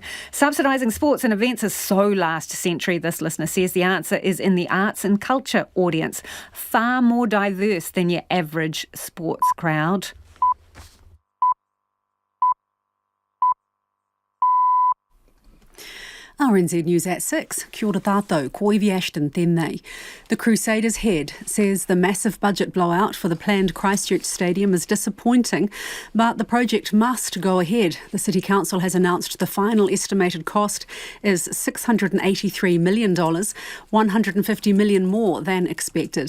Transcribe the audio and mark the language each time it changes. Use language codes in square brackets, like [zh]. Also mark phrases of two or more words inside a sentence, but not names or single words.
[en] Subsidising sports and events is so last century, this listener says. The answer is in the arts and culture audience, far more diverse than your average sports crowd. RNZ News at 6. [mi] Kia ora tātou, ko Ivy Ashton tēnei. [en] The Crusaders head says the massive budget blowout for the planned Christchurch Stadium is disappointing, but the project must go ahead. The City Council has announced the final estimated cost is $683 million, $150 million more than expected.